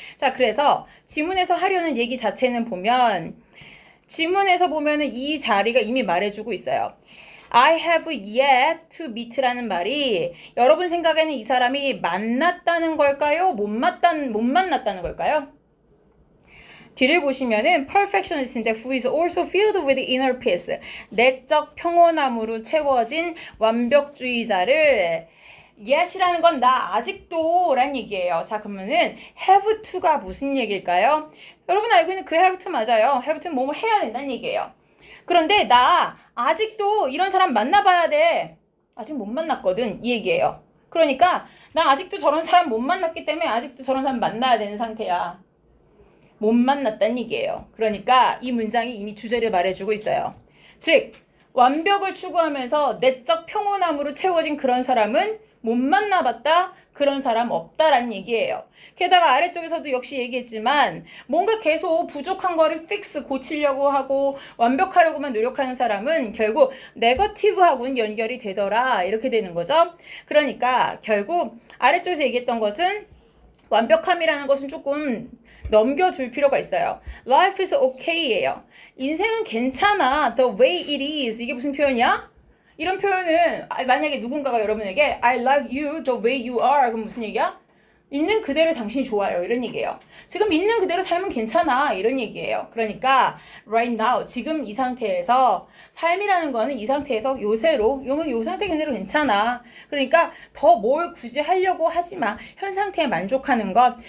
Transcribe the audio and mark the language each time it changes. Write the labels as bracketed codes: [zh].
[ko] 자, 그래서 지문에서 하려는 얘기 자체는 보면 지문에서 보면은 이 자리가 이미 말해주고 있어요. [en] I have yet to meet [ko] 라는 말이 여러분 생각에는 이 사람이 만났다는 걸까요? 못 만났다는 걸까요? 뒤를 보시면은 [en] perfectionist인데 who is also filled with inner peace. [ko] 내적 평온함으로 채워진 완벽주의자를 yet이라는 건 나 아직도 라는 얘기예요. 자, 그러면은 [en] have to [ko] 가 무슨 얘기일까요? 여러분 알고 있는 그 have to 맞아요. have to는 뭐뭐 해야 된다는 얘기예요. 그런데 나 아직도 이런 사람 만나봐야 돼. 아직 못 만났거든. 이 얘기예요. 그러니까 나 아직도 저런 사람 못 만났기 때문에 아직도 저런 사람 만나야 되는 상태야. 못 만났다는 얘기예요. 그러니까 이 문장이 이미 주제를 말해주고 있어요. 즉 완벽을 추구하면서 내적 평온함으로 채워진 그런 사람은 못 만나봤다. 그런 사람 없다라는 얘기예요. 게다가 아래쪽에서도 역시 얘기했지만 뭔가 계속 부족한 거를 픽스 고치려고 하고 완벽하려고만 노력하는 사람은 결국 네거티브하고는 연결이 되더라. 이렇게 되는 거죠. 그러니까 결국 아래쪽에서 얘기했던 것은 완벽함이라는 것은 조금 넘겨줄 필요가 있어요. [en] Life is okay예요. [ko] 인생은 괜찮아. [en] The way it is. [ko] 이게 무슨 표현이야? 이런 표현은 만약에 누군가가 여러분에게 [en] I like you the way you are. [ko] 그럼 무슨 얘기야? 있는 그대로 당신이 좋아요. 이런 얘기예요. 지금 있는 그대로 살면 괜찮아. 이런 얘기예요. 그러니까 [en] right now [ko] 지금 이 상태에서 삶이라는 거는 이 상태에서 요새로 요 상태 그대로 괜찮아. 그러니까 더 뭘 굳이 하려고 하지 마. 현 상태에 만족하는 것.